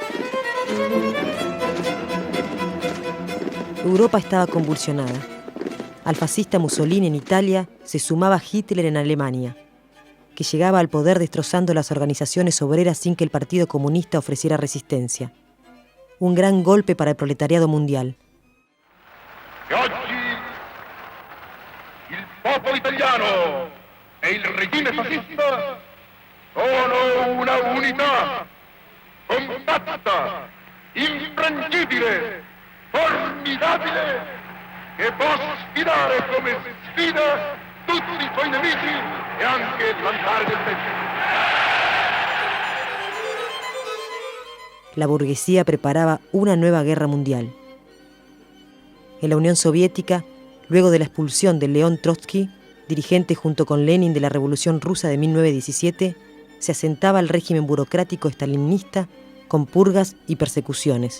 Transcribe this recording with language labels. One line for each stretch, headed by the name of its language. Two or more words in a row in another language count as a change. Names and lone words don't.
Spanish: Europa estaba convulsionada. Al fascista Mussolini en Italia se sumaba Hitler en Alemania, que llegaba al poder destrozando las organizaciones obreras sin que el Partido Comunista ofreciera resistencia. Un gran golpe para el proletariado mundial.
Italian: E oggi il popolo italiano e il regime fascista sono una unità compatta, imprendibile, formidabile, che può sfidare come sfida tutti i suoi nemici e anche lanciare del pecho.
Spanish: La burguesía preparaba una nueva guerra mundial. En la Unión Soviética, luego de la expulsión de León Trotsky, dirigente junto con Lenin de la Revolución Rusa de 1917, se asentaba el régimen burocrático estalinista con purgas y persecuciones.